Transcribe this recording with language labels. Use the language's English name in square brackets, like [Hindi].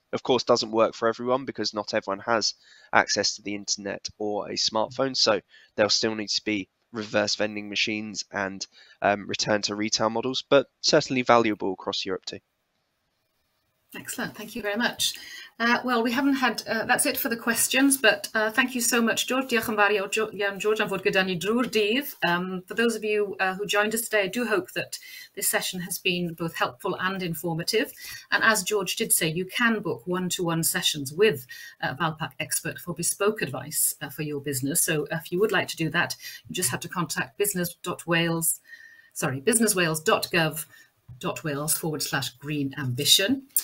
[English] Of course, doesn't work for everyone because not everyone has access to the internet or a smartphone, so there'll still need to be reverse vending machines and return to retail models, but certainly valuable across Europe too. Excellent, thank you very much. Well, we haven't had, that's it for the questions, but thank you so much, George. [Welsh] Diolch yn fawr iawn, George, am fod gyda ni drwy'r dydd. [English] For those of you who joined us today, I do hope that this session has been both helpful and informative. And as George did say, you can book one-to-one sessions with a Valpac expert for bespoke advice for your business. So if you would like to do that, you just have to contact businesswales.gov.wales/green ambition.